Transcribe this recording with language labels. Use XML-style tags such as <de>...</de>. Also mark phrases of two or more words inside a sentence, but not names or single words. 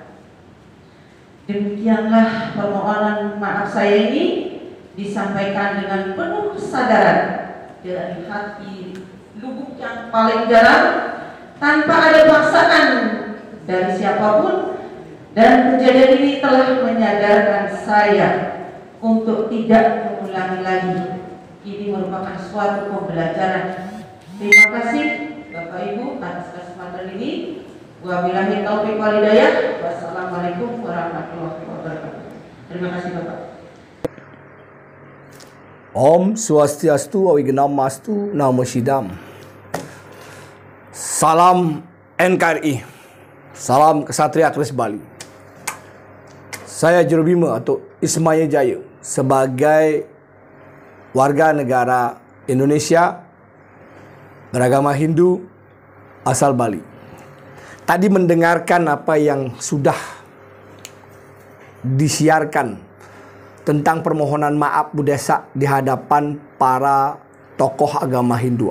<id>Demikianlah permohonan maaf saya ini disampaikan dengan penuh kesadaran dari hati lubuk yang paling dalam, tanpa ada paksaan dari siapapun, dan kejadian ini telah menyadarkan saya untuk tidak mengulangi lagi. Ini merupakan suatu pembelajaran. Terima kasih Bapak Ibu atas kesempatan</id> <ar>وبالله التوفيق والهداية. والسلام عليكم ورحمة الله وبركاته.</ar> <id>Terima kasih Bapak.</id> <sa>ॐ स्वस्त्यस्तु, अविघ्नमस्तु, नमो सिद्धम्.</sa> <id>Salam NKRI. Salam Kesatria Keris Bali. Saya Jurubima atau Ismaya Jaya sebagai warga negara Indonesia beragama Hindu asal Bali. Tadi mendengarkan apa yang sudah disiarkan tentang permohonan maaf Bu Desak di hadapan para tokoh agama Hindu.</id>